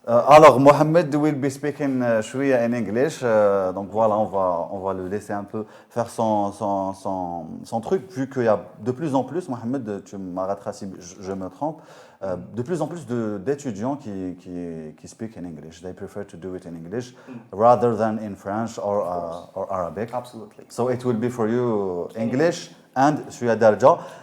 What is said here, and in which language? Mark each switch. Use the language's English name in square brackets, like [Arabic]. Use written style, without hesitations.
[French] Alors [English] Mohamed will be speaking [Arabic] شوية [English] in English. [French] Donc voilà, on va le laisser un peu faire son truc vu qu'il y a de plus en plus, Mohamed, tu m'arrêteras si je me trompe, de plus en plus d'étudiants qui [English] speak in English. They prefer to do it in English rather than in French or Arabic. Absolutely. So it will be for you English and [Arabic] شوية درجة.